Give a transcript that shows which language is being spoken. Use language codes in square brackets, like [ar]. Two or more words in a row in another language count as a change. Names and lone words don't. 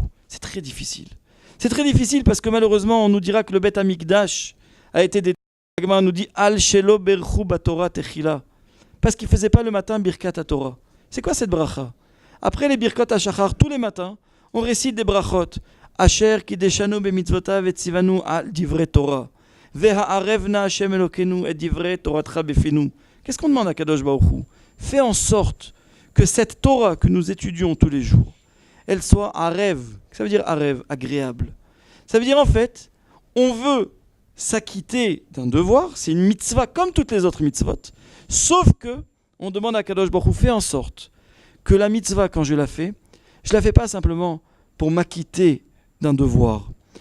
[fr] C'est très difficile. C'est très difficile parce que malheureusement, on nous dira que le Beth Amikdash a été détruit. On nous dit [he] על שלא ברכו בתורה תחילה. [fr] Parce qu'il ne faisait pas le matin [he] ברכת התורה. [fr] C'est quoi cette bracha? Après les [he] ברכות השחר, [fr] tous les matins, on récite des brachot. [he] אשר קדשנו במצוותיו וציונו על דברי תורה. והערב נא ה' אלהינו את דברי תורתך בפינו. [fr] Qu'est-ce qu'on demande à Kadosh Baruch Hu? Fais en sorte que cette Torah que nous étudions tous les jours, elle soit un rêve. Ça veut dire un rêve agréable. Ça veut dire en fait, on veut s'acquitter d'un devoir, c'est une mitzvah comme toutes les autres mitzvot, sauf que on demande à Kadosh Baruch Hu, fais en sorte que la mitzvah, quand je la fais pas simplement pour m'acquitter d'un devoir.